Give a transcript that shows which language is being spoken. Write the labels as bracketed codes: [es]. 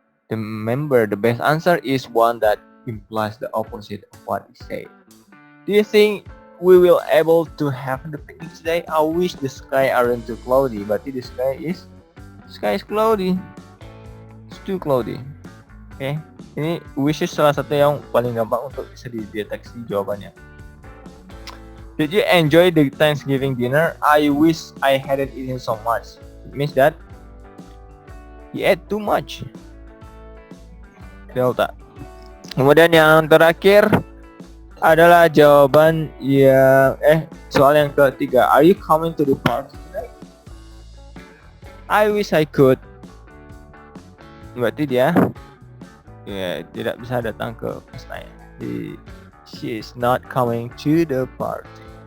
[en] Remember, the best answer is one that implies the opposite of what is said. Do you think we will able to have the picnic today? I wish the sky aren't too cloudy. [id] Berarti [en] the sky is cloudy. It's too cloudy. [id] Oke, ini wishes salah satu yang paling gampang untuk bisa dideteksi jawabannya. [en] Did you enjoy the Thanksgiving dinner? I wish I hadn't eaten so much. It means that he ate too much. Delta. [id] Kemudian yang terakhir adalah jawaban yang soal yang ketiga. [en] Are you coming to the party tonight? I wish I could. [id] Berarti dia tidak bisa datang ke pestanya. [en] She is not coming to the party.